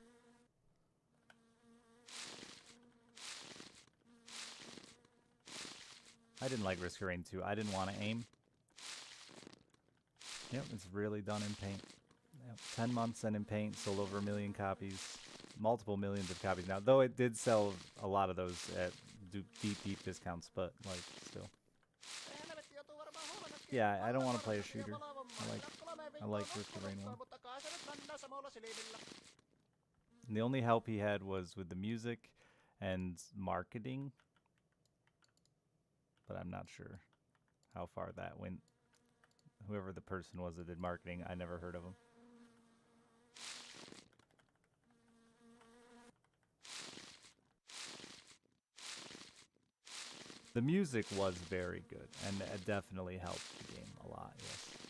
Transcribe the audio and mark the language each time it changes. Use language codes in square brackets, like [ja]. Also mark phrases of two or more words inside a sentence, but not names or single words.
[en] I didn't like Risk of Rain 2. I didn't want to aim. Yep, it's really done in paint. Yep, 10 months and in paint, sold over 1 million copies. Multiple millions of copies now, though it did sell a lot of those at deep discounts, but like still. [fi] Ei helvetti, joutuu varmaan huomennakin [en] Yeah, I don't want to [fi] hallan [en] play a [fi] vuoron takia [en] shooter. [fi] valvomaan. [en] I [fi] En oo 3 [en] I [fi] viikkoa [en] like Risk of Rain 1. [fi] nukkunutkaan, mutta kai sä nyt mennä samalla silmillä. [en] And the only help he had was with the music and marketing, but I'm not sure how far that went. Whoever the person was that did marketing, I never heard of him. The music was very good, and it definitely helped the game a lot, yes.